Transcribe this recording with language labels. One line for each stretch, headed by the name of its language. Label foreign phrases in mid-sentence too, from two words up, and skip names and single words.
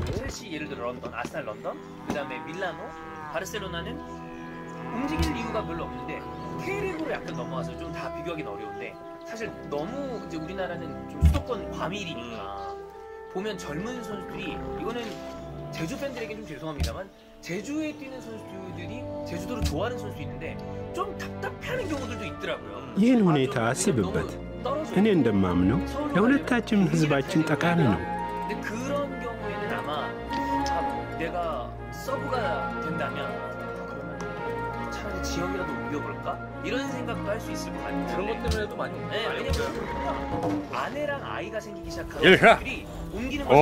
Korean: 첼시 예를 들어 런던, 아스날 런던, 그 다음에 밀라노, 바르셀로나는 움직일 이유가 별로 없는데 K리그로 약간 넘어와서 좀 다 비교하기는 어려운데 사실 너무 이제 우리나라는 좀 수도권 과밀이니까 보면 젊은 선수들이 이거는 제주 팬들에게 좀 죄송합니다만 제주에 뛰는 선수들이 제주도를 좋아하는 선수 있는데 좀 답답해하는 경우들도 있더라고요.
Amharic: ይህን ሁኔታ አስብበት። እኔ እንደማምነው ለሁለታችንም ህዝባችን ጠቃሚ ነው።
Korean: 근데 그런 경우에는 아마 내가 서브가 된다면 그러면 차라리 지역이라도 옮겨볼까? 이런 생각도 할 수 있을 것 같아요. 그런 것 때문에도 많이. 네, 왜냐면 아내랑 아이가 생기기 시작하면 일하. 사람들이 옮기는 걸